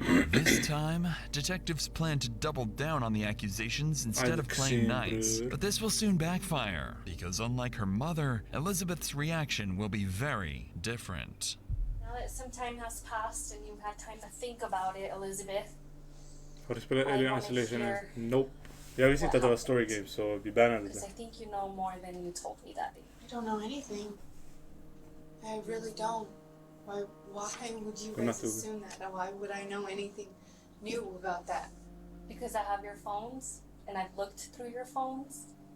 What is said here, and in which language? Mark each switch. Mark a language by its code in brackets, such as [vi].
[en] This time, detectives plan to double down on the accusations instead of playing nice. But this will soon backfire, because unlike her mother, Elizabeth's reaction will be very different. Now that some time has passed and you've had time to think about it, Elizabeth. [sv] Har du spelat Alien Isolation? Nope. Jag visste inte att det var story game, så vi bannade det. [en] Because I think you know more than you told me that day. I don't know anything. I really don't. Why would you guys assume that? Why would I know anything new about that? Because I have your phones, and I've looked through your phones.